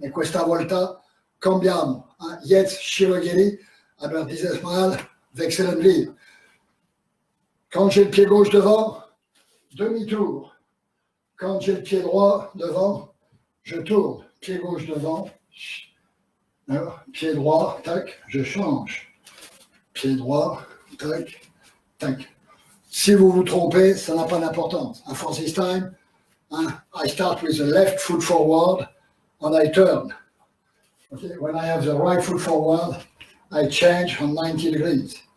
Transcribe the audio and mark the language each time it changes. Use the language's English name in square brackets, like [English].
[Italian] E questa volta cambiamo. [German] Jetzt Shirogiri. Aber dieses Mal wechseln wir. [French] Quand j'ai le pied gauche devant, demi-tour. Quand j'ai le pied droit devant, je tourne. Pied gauche devant. Alors, pied droit, tac, je change. Pied droit, tac, tac. Si vous vous trompez, ça n'a pas d'importance. [English] For this time, I start with the left foot forward and I turn. Okay? When I have the right foot forward, I change on 90 degrees.